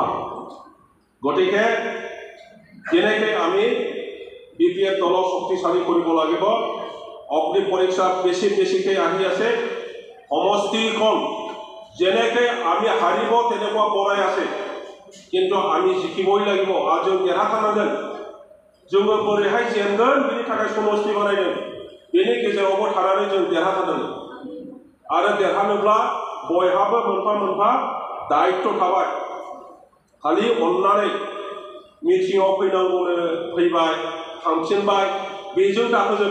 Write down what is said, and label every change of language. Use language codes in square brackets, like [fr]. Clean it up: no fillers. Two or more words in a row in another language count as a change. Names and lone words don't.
[as] গতিকে যেনেকৈ আমি BPF দলক শক্তিশালী কৰিব লাগিব, অগ্নি পৰীক্ষা বেছিকৈ আহি আছে, সমষ্টিখন যেনেকৈ আমি হাৰিব তেনেকুৱা বনাই আছে, কিন্তু আমি জিকিবই লাগিব। আৰু [brx] जों देरहाथारनांगोन, जोङो बोरैहाय जेनगोन बेनि थाखाय समष्टि बानायदों, बेनि गेजेरावबो थानानै जों देरहाथारनांगोन। आरो देरहानोब्ला बयहाबो मोनफा मोनफा दायित्व थाबाय। खालि अननानै मिटिङाव फैनांगौनो फैबाय, थांफिनबाय, बेजों दाहोजोब।